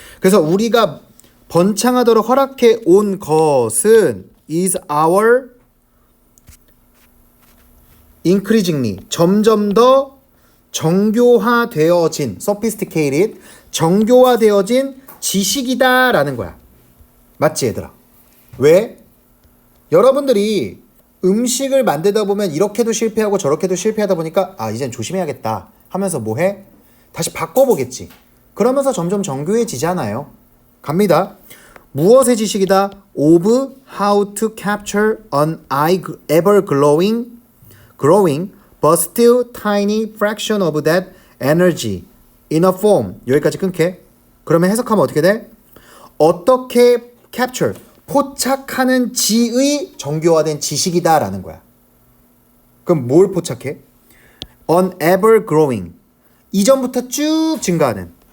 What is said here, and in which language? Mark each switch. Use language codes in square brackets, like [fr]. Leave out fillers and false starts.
[ko] 그래서 우리가 번창하도록 허락해 온 것은 is our increasingly 점점 더 정교화되어진 sophisticated 정교화되어진 지식이다 라는 거야. 맞지 얘들아? 왜? 여러분들이 음식을 만들다 보면 이렇게도 실패하고 저렇게도 실패하다 보니까 이젠 조심해야겠다 하면서 뭐해? 다시 바꿔보겠지. 그러면서 점점 정교해지잖아요. 갑니다. 무엇의 지식이다? [en] Of how to capture an ever growing but still tiny fraction of that energy in a form. [ko] 여기까지 끊게. 그러면 해석하면 어떻게 돼? 어떻게 capture, 포착하는 지의 정교화된 지식이다 라는 거야. 그럼 뭘 포착해? an ever growing. 이전부터 쭉 증가하는.